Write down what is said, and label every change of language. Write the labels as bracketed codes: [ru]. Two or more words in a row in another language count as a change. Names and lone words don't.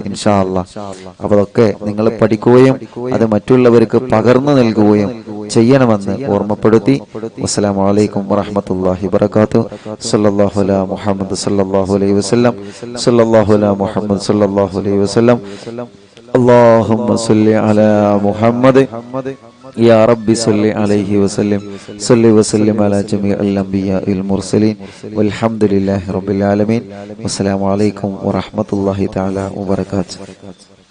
[ar] إن شاء الله [ml] അപ്പൊ അതൊക്കെ നിങ്ങൾ പഠിക്കുകയും അത് മറ്റുള്ളവർക്ക് പകർന്നു നൽകുകയും ചെയ്യണമെന്ന് ഓർമ്മപ്പെടുത്തി. [ar] السلام عليكم ورحمة الله وبركاته صلى الله على محمد صلى الله عليه وسلم. صلى الله على محمد صلى الله عليه وسلم. اللهم صل على محمد يا رب صل عليه وسلم. صل وسلم على جميع الأنبياء المرسلين والحمد لله رب العالمين. والسلام عليكم ورحمة الله تعالى وبركاته.